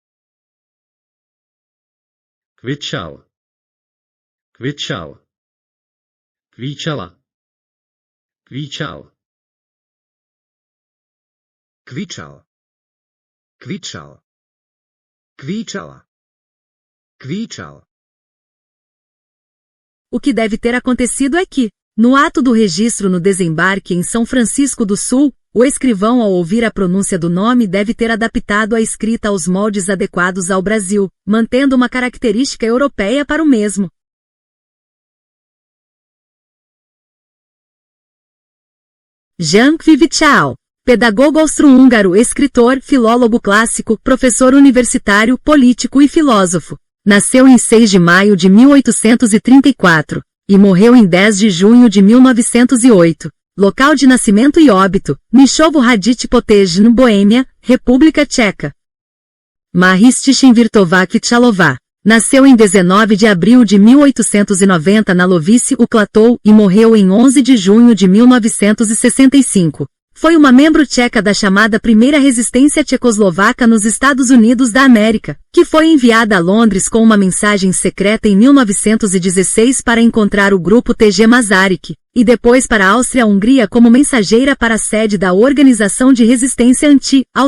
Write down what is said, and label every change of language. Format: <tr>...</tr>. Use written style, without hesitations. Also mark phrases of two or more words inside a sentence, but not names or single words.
<pt>Kvitchal, Kvitchal, Kvitchala, Kvitchal. Kvitchal, Kvitchal, Kvitchala, Kvitchal. O que deve ter acontecido é que, no ato do registro no desembarque em São Francisco do Sul, o escrivão ao ouvir a pronúncia do nome deve ter adaptado a escrita aos moldes adequados ao Brasil, mantendo uma característica europeia para o mesmo. Jan Kvitchal, pedagogo austro-húngaro, escritor, filólogo clássico, professor universitário, político e filósofo. Nasceu em 6 de maio de 1834. E morreu em 10 de junho de 1908. Local de nascimento e óbito, Nishovo Radic Potejno, Boêmia, República Tcheca. Maristichin Virtová Kvitchalová. Nasceu em 19 de abril de 1890 na Lovice Uklatou e morreu em 11 de junho de 1965. Foi uma membro tcheca da chamada Primeira Resistência Tchecoslovaca nos Estados Unidos da América, que foi enviada a Londres com uma mensagem secreta em 1916 para encontrar o grupo TG Masaryk, e depois para a Áustria-Hungria como mensageira para a sede da Organização de Resistência Anti-Austríaca Mafia.</pt>